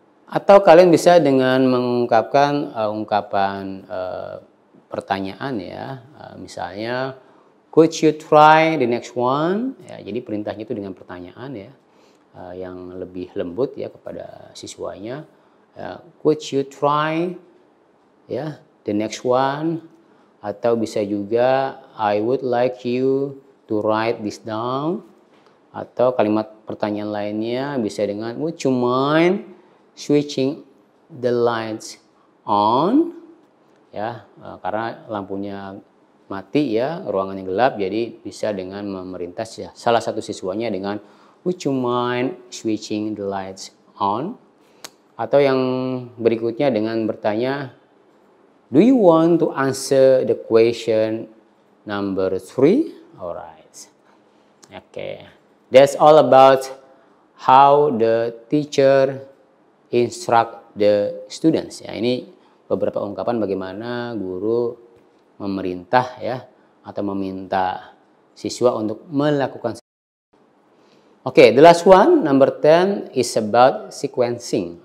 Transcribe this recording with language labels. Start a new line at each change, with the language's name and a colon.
Indonesian: Atau kalian bisa dengan mengungkapkan ungkapan pertanyaan ya. Misalnya,
English: could you try the next one?
Indonesian: Ya, jadi perintahnya itu dengan pertanyaan ya. Yang lebih lembut ya kepada siswanya. Could you try ya the next one? Atau bisa juga
English: I would like you to write this down.
Indonesian: Atau kalimat pertanyaan lainnya bisa dengan
English: would you mind switching the lights on?
Indonesian: Ya, karena lampunya mati ya, ruangannya gelap, jadi bisa dengan memerintah salah satu siswanya dengan
English: would you mind switching the lights on?
Indonesian: Atau yang berikutnya dengan bertanya,
English: do you want to answer the question number 3? Alright. Okay. That's all about how the teacher instruct the students.
Indonesian: Ya, ini beberapa ungkapan bagaimana guru memerintah ya atau meminta siswa untuk melakukan.
English: Oke, the last one, number 10 is about sequencing.